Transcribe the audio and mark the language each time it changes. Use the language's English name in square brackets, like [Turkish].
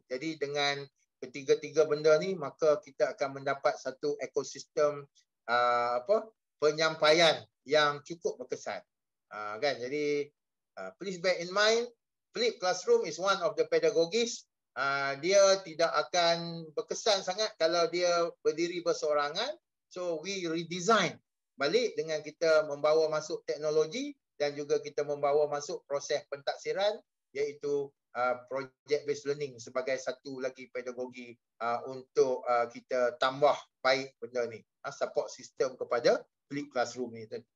[Malay] Jadi dengan ketiga-tiga benda ni, maka kita akan mendapat satu ekosistem penyampaian yang cukup berkesan. Kan? [English] Jadi please bear in mind, flipped classroom is one of the pedagogies. [Malay] Dia tidak akan berkesan sangat kalau dia berdiri berseorangan. [English] So we redesign [Malay] balik dengan kita membawa masuk teknologi dan juga kita membawa masuk proses pentaksiran, iaitu project based learning sebagai satu lagi pedagogi untuk kita tambah baik benda ni, support system kepada flipped classroom ni.